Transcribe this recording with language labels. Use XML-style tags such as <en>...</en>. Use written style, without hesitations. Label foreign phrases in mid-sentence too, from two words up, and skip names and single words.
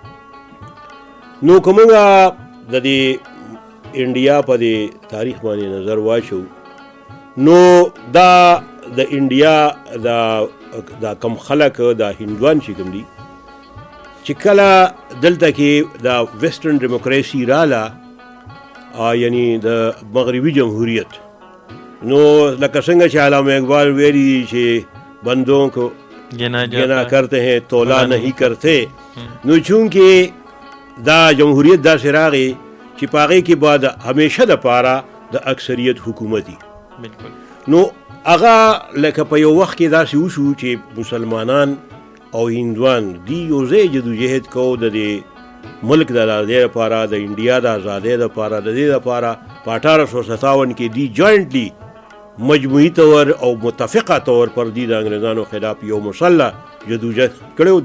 <ps>نو که موږ د دې انډیا په دې تاریخ باندې نظر واچو نو دا د انډیا دا کم خلک دا هندوان چې کوم دي چې کله دلته کې دا</ps> <en>western democracy</en> <ps>راله یعنی د مغربي جمهوریت نو لکه څنګه چې علامه اقبال ویلي دي چې</ps> <ur>بندوں کو گنا کرتے ہیں تولا نہیں کرتے.</ur> <ps>نو چونکې دا جمهوریت داسې راغی چې په هغې کې بعد همیشه دپاره د اکثریت حکومتي نو هغه لکه په یو وخت کې داسې وشو چې مسلمانان او هندوان دی یو ځای جدوجهد کو د دې ملک د آزادۍ لپاره د انډیا د آزادۍ لپاره د دې لپاره په 1857 کې دی جوائنټلی مجموعي طور او متفقه طور پر دی د انګریزانو خلاف یو مسلح جدوجهد کړی.</ps>